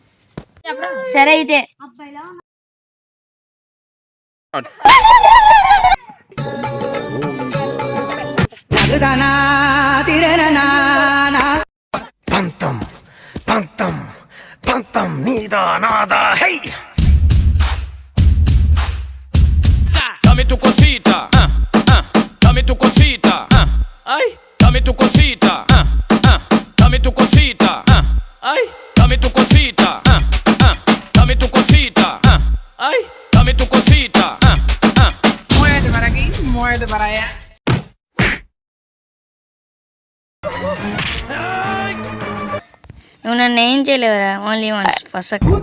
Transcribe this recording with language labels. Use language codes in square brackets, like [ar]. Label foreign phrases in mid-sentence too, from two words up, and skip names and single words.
[te] సరే అయితే. పంతం పంతం పంతం నీదా నాదా. [es] హై dame tu cosita, dame tu cosita, ay dame tu cosita, dame tu cosita, ay dame tu cosita, dame tu cosita, ay dame tu cosita. Muévete para aquí, muévete para allá. [te] నువ్వు నన్ను ఏం చేయలేవురా, [en] only once [te] ఫసక్.